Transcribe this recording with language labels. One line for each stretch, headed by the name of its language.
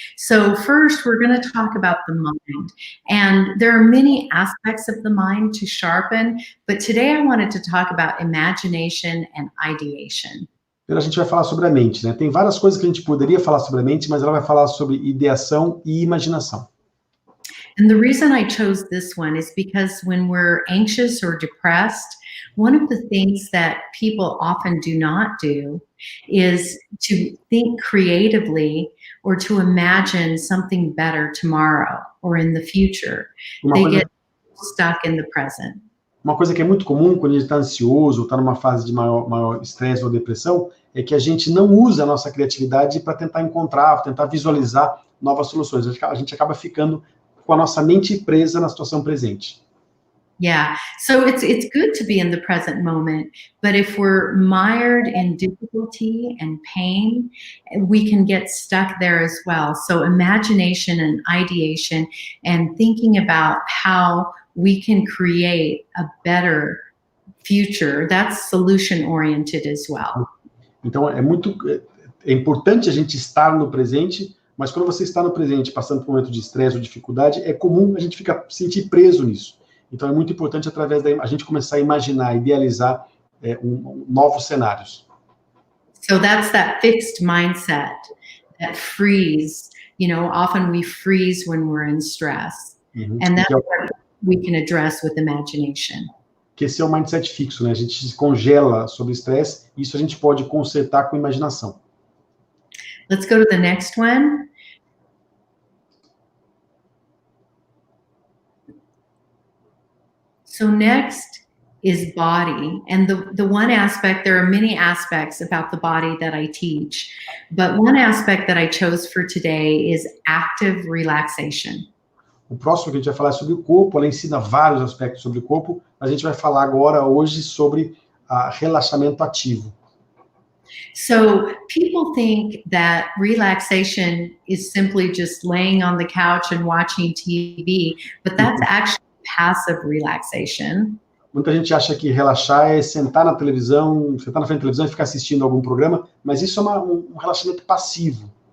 English: So first, we're going to talk about the mind. And there are many aspects of the mind to sharpen, but today I wanted to talk about imagination and ideation.
Portuguese: A gente vai falar sobre a mente, né? Tem várias coisas que a gente poderia falar sobre a mente, mas ela vai falar sobre ideação e imaginação.
English: And the reason I chose this one is because when we're anxious or depressed, one of the things that people often do not do is to think creatively or to imagine something better tomorrow or in the future. They get stuck in the present.
Portuguese: Uma coisa que é muito comum quando a gente está ansioso, está numa fase de maior estresse ou depressão, é que a gente não usa a nossa criatividade para tentar encontrar, tentar visualizar novas soluções. A gente acaba ficando com a nossa mente presa na situação presente.
English: Yeah, so it's good to be in the present moment, but if we're mired in difficulty and pain, we can get stuck there as well. So imagination and ideation and thinking about how we can create a better future, that's solution-oriented as well.
Portuguese: Então, é importante a gente estar no presente, mas quando você está no presente, passando por um momento de estresse ou dificuldade, é comum a gente sentir preso nisso. Então, é muito importante, através a gente começar a imaginar, idealizar novos cenários.
English: So that's that fixed mindset, that freeze. Often we freeze when we're in stress. And that's what we can address with imagination.
Portuguese: Que esse é o mindset fixo, né? A gente se congela sob estresse, e isso a gente pode consertar com imaginação.
English: Let's go to the next one. So next is body. And the one aspect, there are many aspects about the body that I teach, but one aspect that I chose for today is active relaxation.
Portuguese: O próximo que a gente vai falar é sobre o corpo. Ela ensina vários aspectos sobre o corpo. A gente vai falar agora, hoje, sobre relaxamento ativo.
English: So people think that relaxation is simply just laying on the couch and watching TV, but that's actually passive relaxation.
Portuguese: Muita gente acha que relaxar é sentar na frente da televisão e ficar assistindo algum programa, mas isso é um relaxamento passivo.